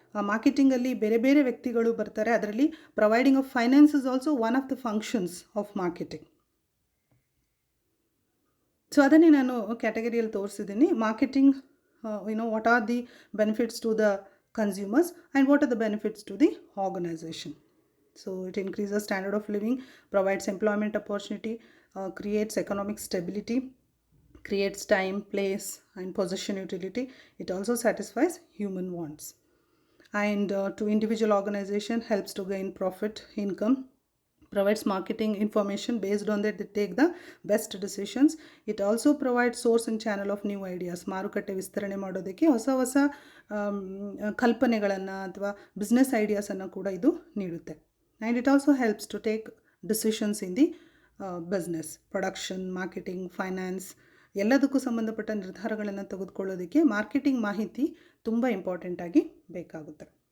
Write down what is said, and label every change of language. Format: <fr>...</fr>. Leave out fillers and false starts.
<kn>Marketing ಅಲ್ಲಿ ಬೇರೆ ಬೇರೆ ವ್ಯಕ್ತಿಗಳು ಬರ್ತಾರೆ.</kn> <en>ಅದರಲ್ಲಿ providing of finance is also one of the functions of marketing. So</en> <kn>ಅದನ್ನೇ ನಾನು ಕ್ಯಾಟಗರಿಯಲ್ಲಿ ತೋರಿಸಿದ್ದೀನಿ.</kn> <en>Marketing what are the benefits to the consumers, and what are the benefits to the organization. So it increases standard of living, provides employment opportunity, creates economic stability, creates time, place, and possession utility. It also satisfies human wants. And to individual organization, helps to gain profit, income, provides marketing information. Based on that, they take the best decisions. It also provides source and channel of new ideas.</en> <kn>ಮಾರುಕಟ್ಟೆ ವಿಸ್ತರಣೆ ಮಾಡೋದಕ್ಕೆ ಹೊಸ ಹೊಸ ಕಲ್ಪನೆಗಳನ್ನು ಅಥವಾ business ಐಡಿಯಾಸನ್ನು ಕೂಡ ಇದು ನೀಡುತ್ತೆ.</kn> <en>and it also helps to take decisions in the business,</en> <kn>production, marketing, finance ಎಲ್ಲದಕ್ಕೂ ಸಂಬಂಧಪಟ್ಟ ನಿರ್ಧಾರಗಳನ್ನು ತೆಗೆದುಕೊಳ್ಳೋದಕ್ಕೆ ಮಾರ್ಕೆಟಿಂಗ್ ಮಾಹಿತಿ ತುಂಬ ಇಂಪಾರ್ಟೆಂಟಾಗಿ ಬೇಕಾಗುತ್ತೆ.</kn>